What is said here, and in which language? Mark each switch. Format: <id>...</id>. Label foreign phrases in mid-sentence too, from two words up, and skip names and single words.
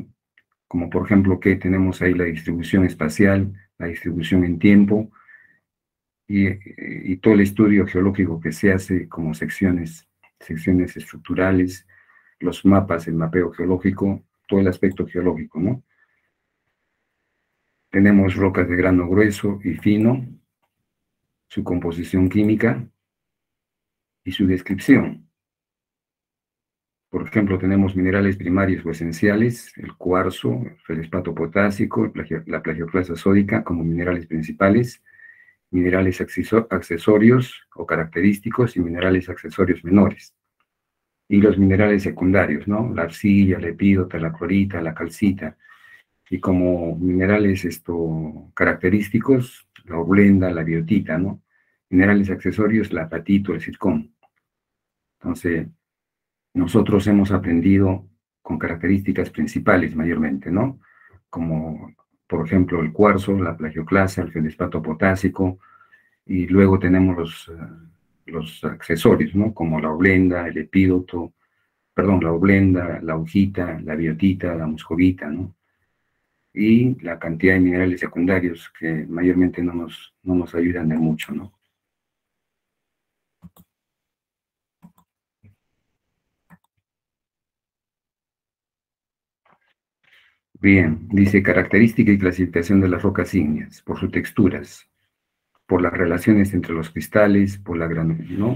<es>Como por ejemplo que tenemos ahí la distribución espacial, la distribución en tiempo, y todo el estudio geológico que se hace como secciones estructurales, los mapas, el mapeo geológico, todo el aspecto geológico, ¿no? Tenemos rocas de grano grueso y fino, su composición química y su descripción. Por ejemplo, tenemos minerales primarios o esenciales, el cuarzo, el feldespato potásico, la plagioclasa sódica como minerales principales, minerales accesorios o característicos y minerales accesorios menores. Y los minerales secundarios, ¿no? La arcilla, la epídota, la clorita, la calcita. Y como minerales característicos, la oblenda, la biotita, ¿no? Minerales accesorios, la apatito, el zircón. Entonces, nosotros hemos aprendido con características principales mayormente, ¿no? Como, por ejemplo, el cuarzo, la plagioclasa, el feldespato potásico, y luego tenemos los accesorios, ¿no? Como la oblenda, el epídoto, perdón, la oblenda, la hojita, la biotita, la muscovita, ¿no? Y la cantidad de minerales secundarios que mayormente no nos ayudan de mucho, ¿no? Bien, dice característica y clasificación de las rocas ígneas, por sus texturas, por las relaciones entre los cristales, ¿no?</es>